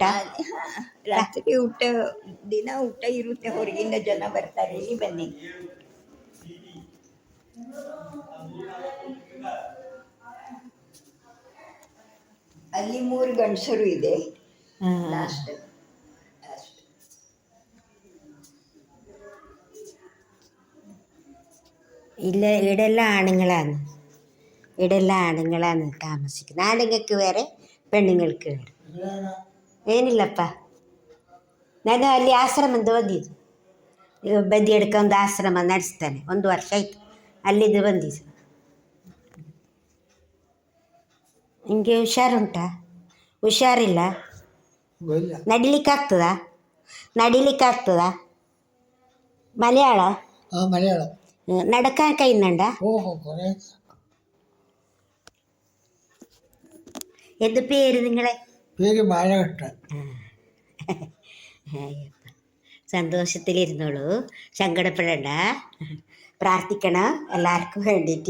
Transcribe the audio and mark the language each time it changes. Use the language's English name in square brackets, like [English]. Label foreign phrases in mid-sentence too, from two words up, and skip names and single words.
[Kannada] ರಾತ್ರಿ ಊಟ, ದಿನ ಊಟ ಇರುತ್ತೆ, ಹೊರಗಿಂದ ಜನ ಬರ್ತಾರೆ. ಇಲ್ಲಿ ಬನ್ನಿ. ಅಲ್ಲಿ 3 ಗಂಡಸರು ಇದೆ. ಲಾಸ್ಟ್ [Malayalam] ഇല്ല, ഇവിടെല്ലാം ആണുങ്ങളാണ്. ഇവിടെല്ലാം ആണുങ്ങളാണ് താമസിക്കുന്നത്. ആണുങ്ങൾക്ക് വേറെ, പെണ്ണുങ്ങൾക്ക് വേറെ. [Kannada] ಏನಿಲ್ಲಪ್ಪ, ನಾನು ಅಲ್ಲಿ ಆಶ್ರಮದ ಬಂದಿದ್ದು. ಬದಿ ಹಿಡ್ಕ ಒಂದು ಆಶ್ರಮ ನಡೆಸ್ತಾನೆ, 1 ವರ್ಷ ಆಯಿತು ಅಲ್ಲಿದ್ದು ಬಂದಿದ್ದು. ನಿಮಗೆ ಹುಷಾರುಂಟಾ? ಹುಷಾರಿಲ್ಲ? ನಡಿಲಿಕ್ಕಾಗ್ತದಾ? ನಡಿಲಿಕ್ಕಾಗ್ತದಾ? [Malayalam] മലയാള മലയാളം നടക്കാൻ കഴിയുന്നുണ്ടാ? എന്ത് പേര് നിങ്ങളെ? പേര് ബാലകൃഷ്ണൻ. സന്തോഷത്തിലിരുന്നോളൂ, സങ്കടപ്പെടണ്ട, പ്രാർത്ഥിക്കണം എല്ലാവർക്കും വേണ്ടിയിട്ട്.